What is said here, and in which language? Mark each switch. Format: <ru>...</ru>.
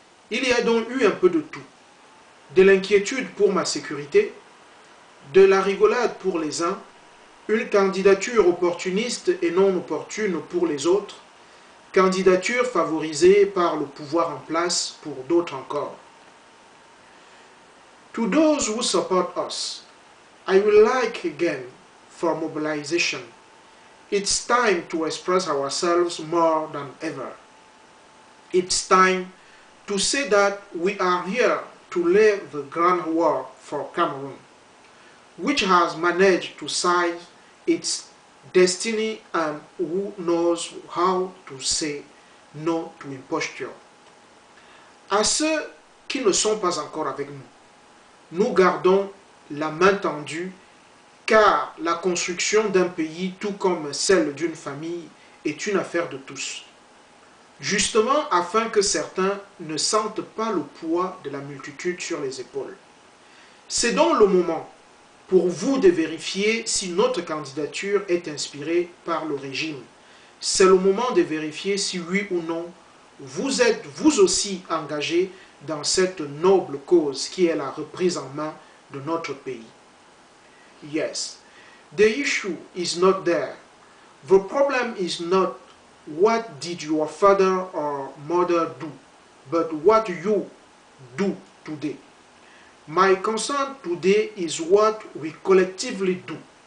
<fr>Il y a donc eu un peu de tout. De l'inquiétude pour ma sécurité, de la rigolade pour les uns, une candidature opportuniste et non opportune pour les autres, candidature favorisée par le pouvoir en place pour d'autres encore.</fr> <en>To those who support us, I would like again for mobilization. It's time to express ourselves more than ever. It's time to say that we are here to lay the groundwork for Cameroon, which has managed to seize its destiny and who knows how to say no to imposture.</en> <fr>À ceux qui ne sont pas encore avec nous, nous gardons la main tendue car la construction d'un pays, tout comme celle d'une famille, est une affaire de tous. Justement afin que certains ne sentent pas le poids de la multitude sur les épaules. C'est donc le moment pour vous de vérifier si notre candidature est inspirée par le régime. C'est le moment de vérifier si oui ou non, vous êtes vous aussi engagé dans cette noble cause qui est la reprise en main de notre pays.</fr> <en>Yes, the issue is not there. The problem is not what did your father or mother do, but what you do today. My concern today is what we collectively do.</en>